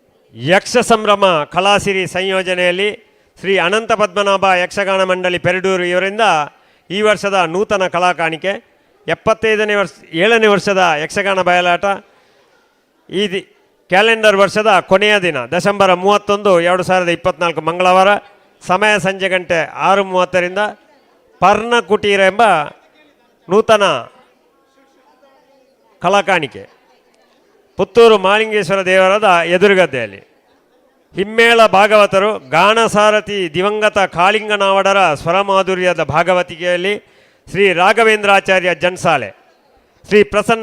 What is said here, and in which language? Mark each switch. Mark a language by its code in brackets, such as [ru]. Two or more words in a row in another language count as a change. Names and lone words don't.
[kn] ಯಕ್ಷ ಸಂಭ್ರಮ ಕಲಾಸಿರಿ ಸಂಯೋಜನೆಯಲ್ಲಿ ಶ್ರೀ ಅನಂತ ಪದ್ಮನಾಭ ಯಕ್ಷಗಾನ ಮಂಡಳಿ ಪೆರಡೂರು ಇವರಿಂದ ಈ ವರ್ಷದ ನೂತನ ಕಲಾ ಕಾಣಿಕೆ 7ನೇ ವರ್ಷದ ಯಕ್ಷಗಾನ ಬಯಲಾಟ ಈ ಕ್ಯಾಲೆಂಡರ್ ವರ್ಷದ ಕೊನೆಯ ದಿನ ಡಿಸೆಂಬರ್ 31, 2024 ಮಂಗಳವಾರ. ಸಮಯ ಸಂಜೆ ಗಂಟೆ 6:30ರಿಂದ ಪರ್ಣ ಕುಟೀರ ಎಂಬ ನೂತನ ಕಲಾ ಕಾಣಿಕೆ ಪುತ್ತೂರು ಮಾಲಿಂಗೇಶ್ವರ ದೇವರದ ಎದುರುಗದ್ದೆಯಲ್ಲಿ. ಹಿಮ್ಮೇಳ ಭಾಗವತರು ಗಾನಸಾರಥಿ ದಿವಂಗತ ಕಾಳಿಂಗನಾವಡರ ಸ್ವರಮಾಧುರ್ಯದ ಭಾಗವತಿಕೆಯಲ್ಲಿ ಶ್ರೀ ರಾಘವೇಂದ್ರಾಚಾರ್ಯ ಜನ್ಸಾಲೆ, ಶ್ರೀ ಪ್ರಸನ್ನ